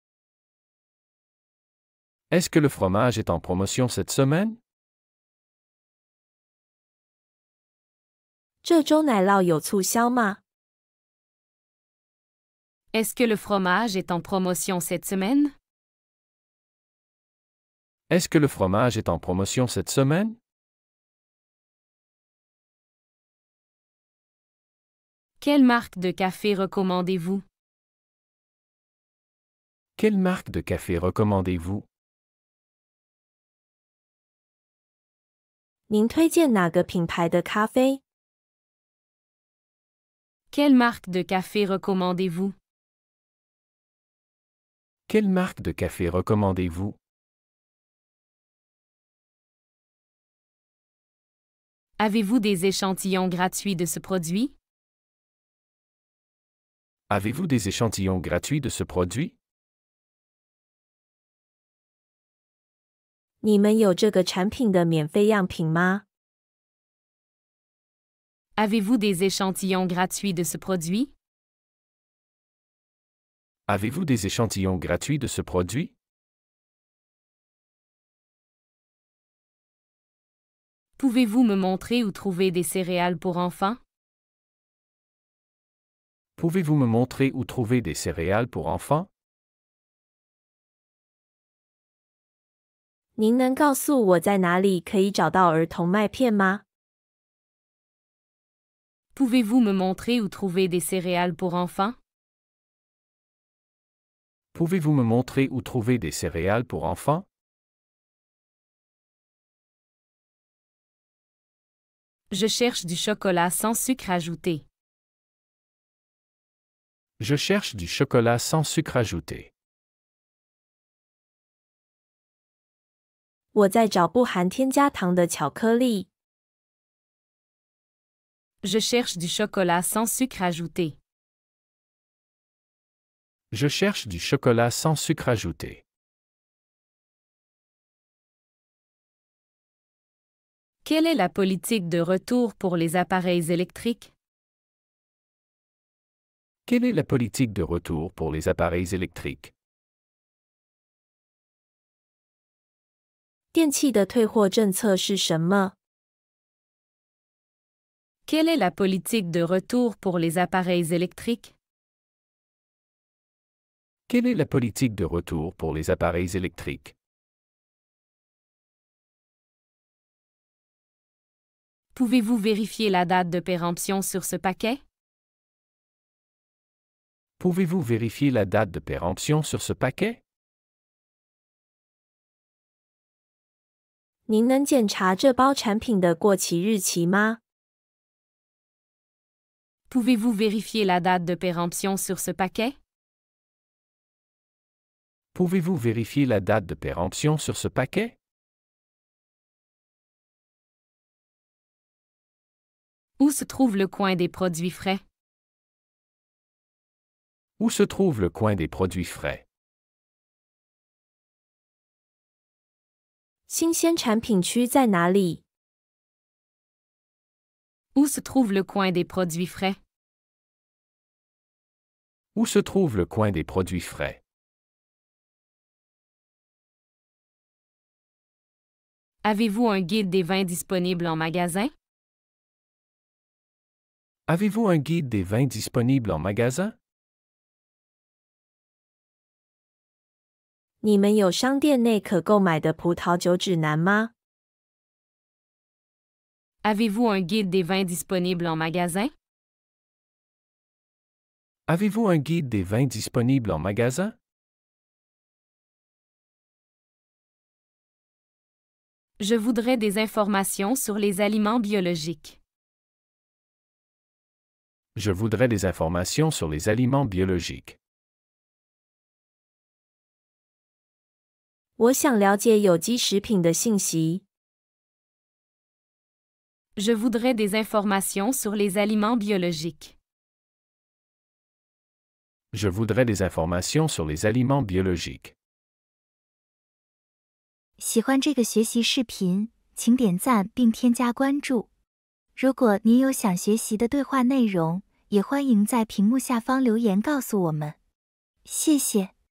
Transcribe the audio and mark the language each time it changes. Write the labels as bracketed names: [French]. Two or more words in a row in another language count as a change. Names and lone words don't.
[French] Est-ce que le fromage est en promotion cette semaine? [Chinese] 这周奶酪有促销吗？ [French] Est-ce que le fromage est en promotion cette semaine? Est-ce que le fromage est en promotion cette semaine? Quelle marque de café recommandez-vous? Quelle marque de café recommandez-vous? [Chinese] 您推荐哪个品牌的咖啡？ [French] Quelle marque de café recommandez-vous? Quelle marque de café recommandez-vous? Avez-vous des échantillons gratuits de ce produit? Avez-vous des échantillons gratuits de ce produit? [Chinese] 你们有这个产品的免费样品吗？ [French] Avez-vous des échantillons gratuits de ce produit? Avez-vous des échantillons gratuits de ce produit? Pouvez-vous me montrer où trouver des céréales pour enfants? Pouvez-vous me montrer où trouver des céréales pour enfants? [Chinese] 您能告诉我在哪里可以找到儿童麦片吗？ [French] Pouvez-vous me montrer où trouver des céréales pour enfants? Pouvez-vous me montrer où trouver des céréales pour enfants? Je cherche du chocolat sans sucre ajouté. Je cherche du chocolat sans sucre ajouté. [Chinese] 我在找不含添加糖的巧克力。 [French] Je cherche du chocolat sans sucre ajouté. Je cherche du chocolat sans sucre ajouté. Quelle est la politique de retour pour les appareils électriques? Quelle est la politique de retour pour les appareils électriques? [Chinese] 电器的退货政策是什么？ [French] Quelle est la politique de retour pour les appareils électriques? Quelle est la politique de retour pour les appareils électriques? Pouvez-vous vérifier la date de péremption sur ce paquet? Pouvez-vous vérifier la date de péremption sur ce paquet? [Chinese] 您能检查这包产品的过期日期吗？ [French] Pouvez-vous vérifier la date de péremption sur ce paquet? Pouvez-vous vérifier la date de péremption sur ce paquet? Où se trouve le coin des produits frais? Où se trouve le coin des produits frais? [Chinese] 新鲜产品区在哪里？ [French] Où se trouve le coin des produits frais? Où se trouve le coin des produits frais? Avez-vous un guide des vins disponibles en magasin? Avez-vous un guide des vins disponibles en magasin? [Chinese] 你们有商店内可购买的葡萄酒指南吗？ [French] Avez-vous un guide des vins disponibles en magasin? Avez-vous un guide des vins disponibles en magasin? Je voudrais des informations sur les aliments biologiques. Je voudrais des informations sur les aliments biologiques. [Chinese] 我想了解有机食品的信息。 [French] Je voudrais des informations sur les aliments biologiques. Je voudrais des informations sur les aliments biologiques. [Chinese] 喜欢这个学习视频，请点赞并添加关注。如果您有想学习的对话内容，也欢迎在屏幕下方留言告诉我们。谢谢。